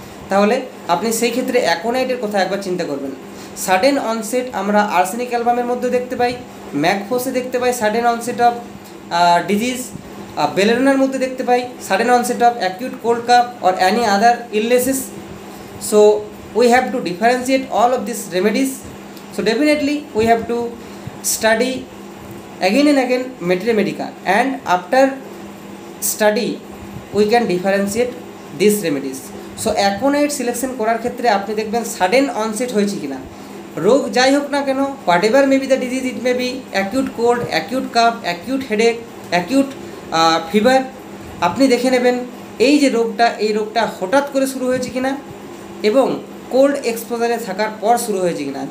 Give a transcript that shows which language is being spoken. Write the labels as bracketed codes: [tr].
[bn] তাহলে আপনি সেই ক্ষেত্রে অ্যাকোনাইটের কথা একবার চিন্তা করবেন। [en] Sudden onset আমরা arsenic অ্যালবামের মধ্যে দেখতে পাই, ম্যাকফোসে দেখতে পাই সাডেন অনসেট অফ ডিজিজ, বেলেরোনার মধ্যে দেখতে পাই sudden onset of acute cold cough or any other illnesses. So we have to differentiate all of these remedies. So definitely we have to study again and again materia medica, and after study we can differentiate these remedies. [bn] So aconite selection করার ক্ষেত্রে আপনি দেখবেন sudden onset হয়েছে কিনা, রোগ যাই হোক না কেন, [en] whatever may be the disease, it may be acute cold, acute cough, acute headache, acute fever, [bn] আপনি দেখে নেবেন এই যে রোগটা, এই রোগটা হঠাৎ করে শুরু হয়েছে কিনা এবং কোল্ড এক্সপোজারে থাকার পর শুরু হয়েছে কিনা।